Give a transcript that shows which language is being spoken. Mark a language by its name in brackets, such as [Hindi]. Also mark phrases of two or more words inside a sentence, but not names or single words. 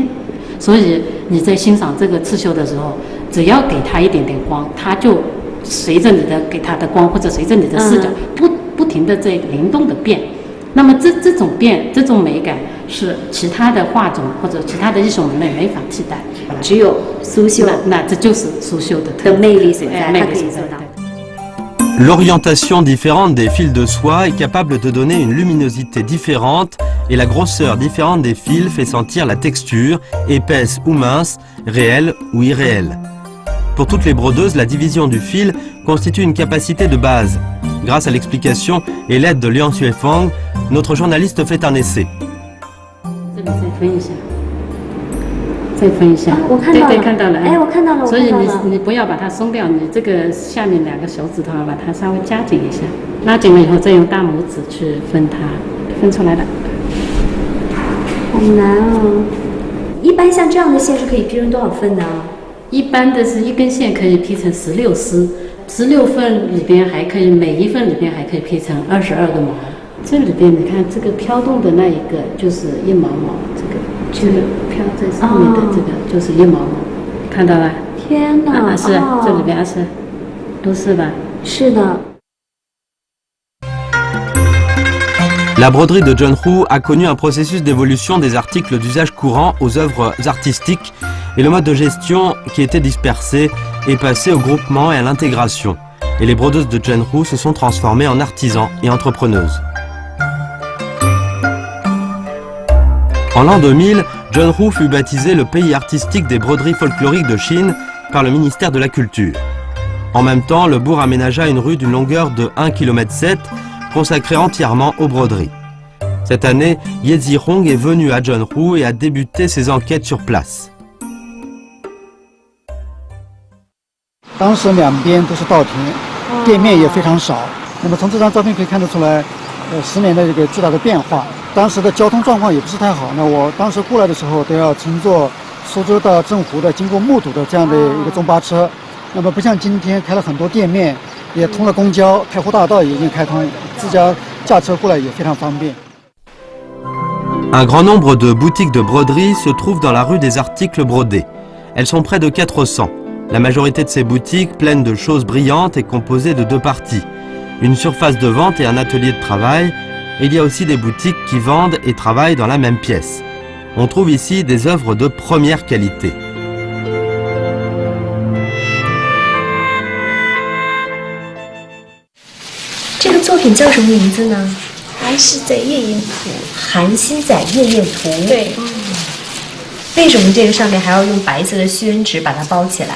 [Chinese] 所以你在欣赏这个刺绣的时候，只要给它一点点光，它就随着你的给它的光，或者随着你的视角不停的在灵动的变。那么这种变，这种美感是其他的画种或者其他的艺术门类没法替代，只有苏绣。那这就是苏绣的魅力所在，它可以做到。 [French] L'orientation différente des fils de soie est capable de donner une luminosité différente et la grosseur différente des fils fait sentir la texture, épaisse ou mince, réelle ou irréelle. Pour toutes les brodeuses, la division du fil constitue une capacité de base. Grâce à l'explication et l'aide de Liang Xuefeng, notre journaliste fait un essai. [Chinese] 再分一下，我看到了，对，看到了，我看到了，所以你不要把它松掉，你这个下面2个手指头把它稍微夹紧一下，拉紧了以后再用大拇指去分它，分出来了。好难哦！一般像这样的线是可以劈成多少份呢？一般的是一根线可以劈成16丝，16份里边还可以，每一份里边还可以劈成22个毛。这里边你看这个飘动的那一个就是1毛毛，这个飘在上面的这个就是1毛毛，看到了？天哪！是这里边是，都是吧？是的。 [French] La broderie de John Roo a connu un processus d'évolution des articles d'usage courant aux œuvres artistiques et le mode de gestion qui était dispersé est passé au groupement et à l'intégration. Et les brodeuses de John Roo se sont transformées en artisans et entrepreneuses. En l'an 2000, John Roo fut baptisé le pays artistique des broderies folkloriques de Chine par le ministère de la Culture. En même temps, le bourg aménagea une rue d'une longueur de 1,7 km consacrée entièrement aux broderies. Cette année, Ye Zihong est venu à John Roo et a débuté ses enquêtes sur place. [Chinese] 当时两边都是稻田，店面也非常少。那么从这张照片可以看得出来，10年的这个巨大的变化。当时的交通状况也不是太好。那我当时过来的时候，都要乘坐苏州到镇湖的经过木堵的这样的一个中巴车。那么不像今天开了很多店面，也通了公交，太湖大道也已经开通，自家驾车过来也非常方便。 [French] Un grand nombre de boutiques de broderie se trouvent dans la rue des articles brodés. Elles sont près de 400. La majorité de ces boutiques, pleines de choses brillantes, est composée de 2 parties. Une surface de vente et un atelier de travail. Et il y a aussi des boutiques qui vendent et travaillent dans la même pièce. On trouve ici des œuvres de première qualité. [Chinese] 这个作品叫什么名字呢？韩熙载夜宴图，韩熙载夜宴图。对，为什么这个上面还要用白色的宣纸把它包起来？